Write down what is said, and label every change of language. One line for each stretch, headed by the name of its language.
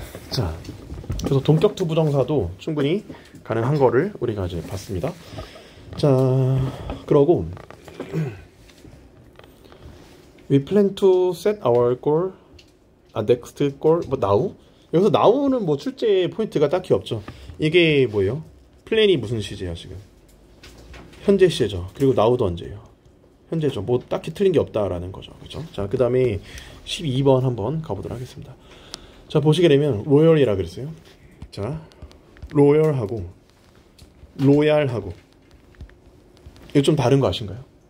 Korean: 자, 그래서 동격 투부정사도 충분히 가능한 거를 우리가 이제 봤습니다. 자, 그러고
English: we plan to set our goal, next goal, 뭐 now?
Korean: 여기서 now는 뭐 출제 포인트가 딱히 없죠. 이게 뭐예요? 플랜이 무슨 시제야 지금? 현재 시제죠. 그리고 now도 언제예요? 현재죠. 뭐 딱히 틀린 게 없다라는 거죠. 그죠? 자, 그 다음에 12번 한번 가보도록 하겠습니다. 자, 보시게 되면 로열이라 그랬어요. 자, 로열하고 로얄하고 이거 좀 다른 거 아신가요?